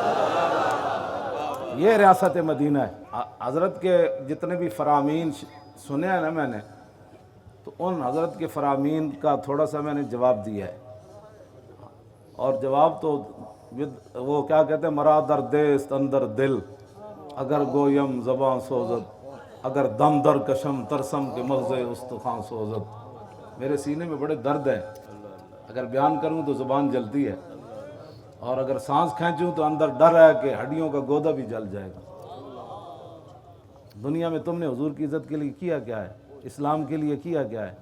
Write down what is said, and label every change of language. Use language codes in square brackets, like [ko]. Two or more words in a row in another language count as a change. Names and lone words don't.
[ur] یہ ریاست مدینہ ہے. حضرت کے جتنے بھی فرامین سنے ہیں نا میں نے تو ان حضرت کے فرامین کا تھوڑا سا میں نے جواب دیا ہے. اور جواب تو وہ کیا کہتے ہیں [fa] مرا در دیست اندر دل اگر گویم زباں سوزد اگر دم در کشم ترسم کے مغز استخوان سوزد. [ur] میرے سینے میں بڑے درد ہیں. اگر بیان کروں تو زبان جلتی ہے اور اگر سانس کھینچوں تو اندر ڈر ہے کہ ہڈیوں کا گودا بھی جل جائے گا. دنیا میں تم نے حضور کی عزت کے لیے کیا کیا ہے. اسلام کے لیے کیا کیا ہے.